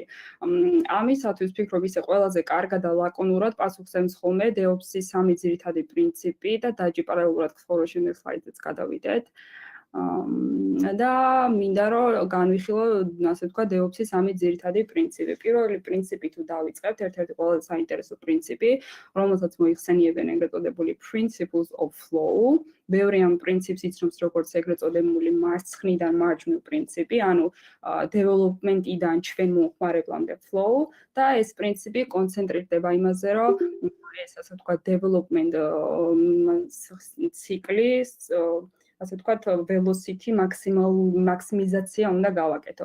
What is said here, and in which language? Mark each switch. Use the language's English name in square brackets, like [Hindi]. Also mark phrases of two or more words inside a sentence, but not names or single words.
[Georgian] ამისათვის ვფიქრობ, ისე ყველაზე კარგად და ლაკონურად პასუხსემს ხოლმე DevOps-ის სამი ძირითადი პრინციპი და დაჯი პარალელურად ხორոշენელ სლაიდზეც გადავიდეთ. და მინდა რომ განვიხილო, ასე ვთქვათ, DevOps-ის სამი ძირითადი პრინციპი. პირველი პრინციპი თუ დავიწყებთ, ერთ-ერთი ყველაზე საინტერესო პრინციპი, რომელსაც მოიხსენიებენ ეგრეთ წოდებული [English] principles of flow. [Georgian] ბევრი ამ პრინციპს იცნობს როგორც ეგრეთ წოდებული მარცხნიდან მარჯვნივ პრინციპი, ანუ development-იდან ჩვენ მომხმარებლამდე flow და ეს პრინციპი კონცენტრირდება იმაზე, რომ ეს ასე ვთქვათ development ციკლის ასე ვთქვათ velocity მაქსიმიზაცია უნდა გავაკეთო.